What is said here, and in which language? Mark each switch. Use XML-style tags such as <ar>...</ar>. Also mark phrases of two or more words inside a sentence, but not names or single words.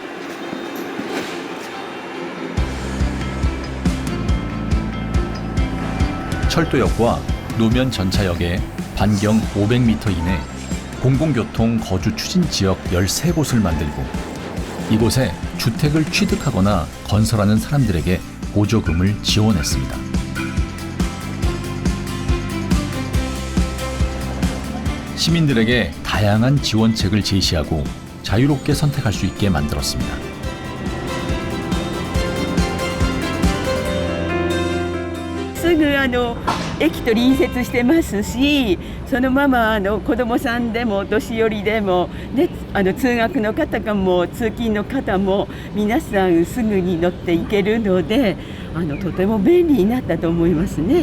<ko>철도역과 노면 전차역에 반경 500m 이내 공공교통 거주 추진 지역 13곳을 만들고 이곳에 주택을 취득하거나 건설하는 사람들에게 보조금을 지원했습니다. 시민들에게 다양한 지원책을 제시하고 자유롭게 선택할 수 있게 만들었습니다.</ko> <ja>すぐ駅と隣接してますし、そのまま子どもさんでもお年寄りでも、ね、通学の方かも通勤の方も皆さんすぐに乗っていけるので、とても便利になったと思いますね。</ja>